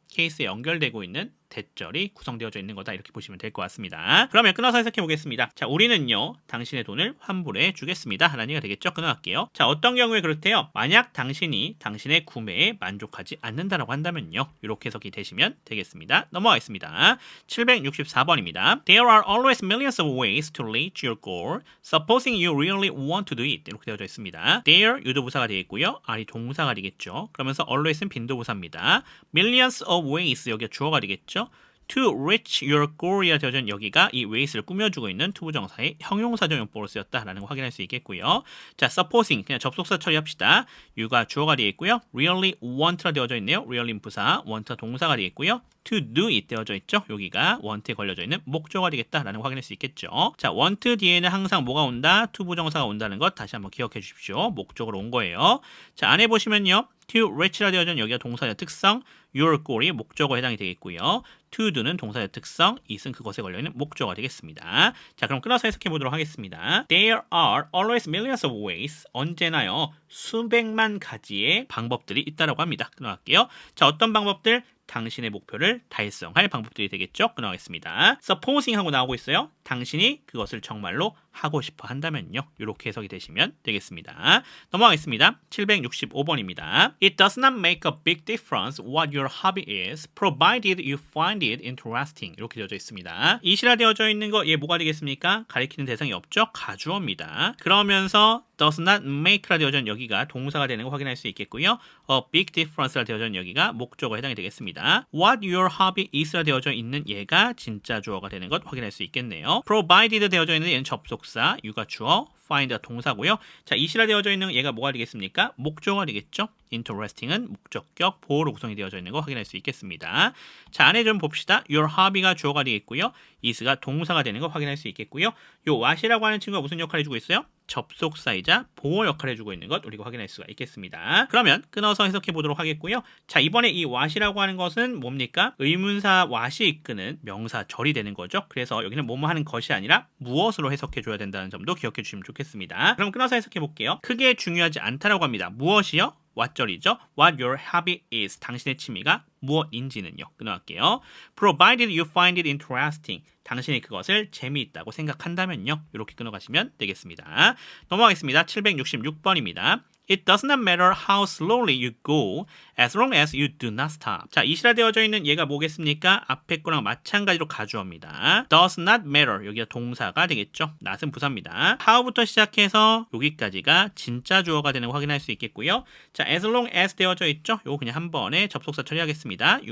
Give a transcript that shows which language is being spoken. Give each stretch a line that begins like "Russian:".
Korean: case에 연결되고 있는 대절이 구성되어져 있는 거다 이렇게 보시면 될 것 같습니다. 그러면 끊어서 해석해 보겠습니다. 자, 우리는요 당신의 돈을 환불해 주겠습니다 라는 얘기가 되겠죠. 끊어갈게요. 자, 어떤 경우에 그렇대요? 만약 당신이 당신의 구매에 만족하지 않는다라고 한다면요 이렇게 해석이 되시면 되겠습니다. 넘어가겠습니다. 764번입니다.
English: There are always millions of ways to reach your goal. Supposing you really want to do it.
Korean: 이렇게 되어져 있습니다. There 유도부사가 되겠고요. are이 동사가 되겠죠. 그러면서 always는 빈도부사입니다.
English: Millions of ways
Korean: 여기가 주어가 되겠죠.
English: To reach your goal
Korean: 이라 되어져 있는 여기가 이 ways를 꾸며주고 있는 투부정사의 형용사적 용법으로 쓰였다라는 거 확인할 수 있겠고요. 자, supposing 그냥 접속사 처리합시다. you가 주어가 되겠고요.
English: really want
Korean: 라 되어져 있네요. really는 부사, want 동사가 되겠고요.
English: to do it
Korean: 되어져 있죠. 여기가 want에 걸려져 있는 목적어가 되겠다라는 거 확인할 수 있겠죠. 자, want 뒤에는 항상 뭐가 온다? 투부정사가 온다는 것 다시 한번 기억해 주십시오. 목적으로 온 거예요. 자, 안에 보시면요.
English: to reach
Korean: 라 되어져 있는 여기가 동사의 특성,
English: your goal
Korean: 이 목적어에 해당이 되겠고요.
English: to do
Korean: 는 동사의 특성, it은 그것에 걸려있는 목적어가 되겠습니다. 자, 그럼 끊어서 해석해 보도록 하겠습니다.
English: There are always millions of ways.
Korean: 언제나요 수백만 가지의 방법들이 있다라고 합니다. 끊어갈게요. 자, 어떤 방법들? 당신의 목표를 달성할 방법들이 되겠죠. 끊어가겠습니다. supposing 하고 나오고 있어요. 당신이 그것을 정말로 하고 싶어 한다면요. 이렇게 해석이 되시면 되겠습니다. 넘어가겠습니다. 765번입니다.
English: It does not make a big difference what your hobby is, provided you find it interesting.
Korean: 이렇게 되어져 있습니다. it이라 되어져 있는 거 얘 뭐가 되겠습니까? 가리키는 대상이 없죠. 가주어입니다. 그러면서
English: does not make
Korean: 라 되어져 있는 여기가 동사가 되는 거 확인할 수 있겠고요.
English: a big difference
Korean: 라 되어져 있는 여기가 목적어에 해당이 되겠습니다.
English: What your hobby is
Korean: 라 되어져 있는 얘가 진짜 주어가 되는 것 확인할 수 있겠네요. provided 되어져 있는 얘는 접속사 접속사, you가 주어, find가 동사고요. 자, 이시라 되어져 있는 얘가 뭐가 되겠습니까? 목적어가 되겠죠. interesting은 목적격, 보어로 구성이 되어져 있는 거 확인할 수 있겠습니다. 자, 안에 좀 봅시다.
English: your hobby
Korean: 가 주어가 되겠고요. is가 동사가 되는 거 확인할 수 있겠고요. 요 what이라고 하는 친구가 무슨 역할을 해주고 있어요? 접속사이자 보호 역할을 해주고 있는 것 우리가 확인할 수가 있겠습니다. 그러면 끊어서 해석해 보도록 하겠고요. 자, 이번에 이 what이라고 하는 것은 뭡니까? 의문사 what이 이끄는 명사 절이 되는 거죠. 그래서 여기는 뭐뭐 하는 것이 아니라 무엇으로 해석해 줘야 된다는 점도 기억해 주시면 좋겠습니다. 그럼 끊어서 해석해 볼게요. 크게 중요하지 않다라고 합니다. 무엇이요? what절이죠.
English: What your hobby is.
Korean: 당신의 취미가 무엇인지는요. 끊어갈게요.
English: Provided you find it interesting.
Korean: 당신이 그것을 재미있다고 생각한다면요. 이렇게 끊어가시면 되겠습니다. 넘어가겠습니다. 766번입니다.
English: It does not matter how slowly you go as long as you do not stop.
Korean: 자, 이시라 되어져 있는 얘가 뭐겠습니까? 앞에 거랑 마찬가지로 가주어입니다.
English: does not matter.
Korean: 여기가 동사가 되겠죠. not은 부사입니다. how부터 시작해서 여기까지가 진짜 주어가 되는 거 확인할 수 있겠고요. 자,
English: as long as
Korean: 되어져 있죠. 요거 그냥 한 번에 접속사 처리하겠습니다.